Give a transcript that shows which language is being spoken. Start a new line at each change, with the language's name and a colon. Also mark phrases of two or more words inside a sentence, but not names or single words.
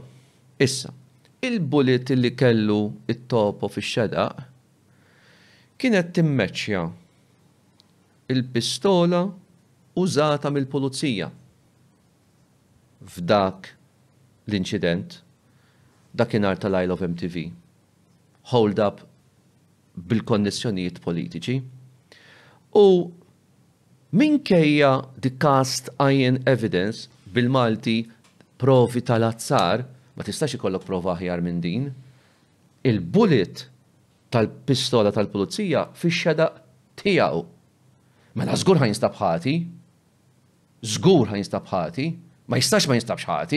Maltese: Issa, il-bullet li kellu it-topo fix-xedaq kienet timmeċċja il-pistola użata mill-pulizija f'dak l-inċident dakinhar tal-Lyle of MTV.
English: Hold up
Maltese: bil-konnessjonijiet politiċi. U minkejja
English: the cast iron evidence
Maltese: bil-Malti provi tal-azzar, ma tistax ikollok prova aħjar minn din, il-bullet tal-pistola tal-pulizija fix-xedaq tiegħu. Mela żgur ħajinstab ħati. Żgur ħajinstab ħati. Ma jistax ma jinstabx ħati.